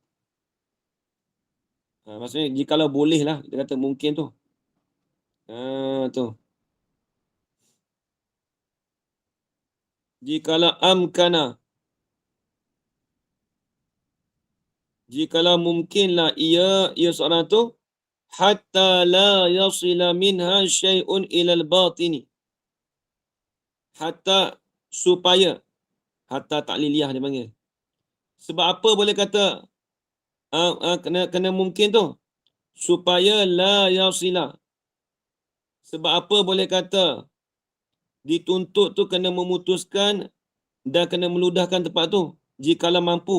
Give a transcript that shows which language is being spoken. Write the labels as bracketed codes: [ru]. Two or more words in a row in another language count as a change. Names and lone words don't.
[ms] Maksudnya jikalau boleh lah, dia kata mungkin tu. Tu. Jikalau amkana, jikalau mungkinlah ia seorang tu, [ar] hatta la yasila minha syai'un ilal batini. [ms] Hatta supaya, [ar] hatta takliliyah [ms] dia panggil. Sebab apa boleh kata kena mungkin tu? Supaya [ar] la yasila. [ms] Sebab apa boleh kata dituntut tu kena memutuskan dan kena meludahkan tempat tu jikalau mampu.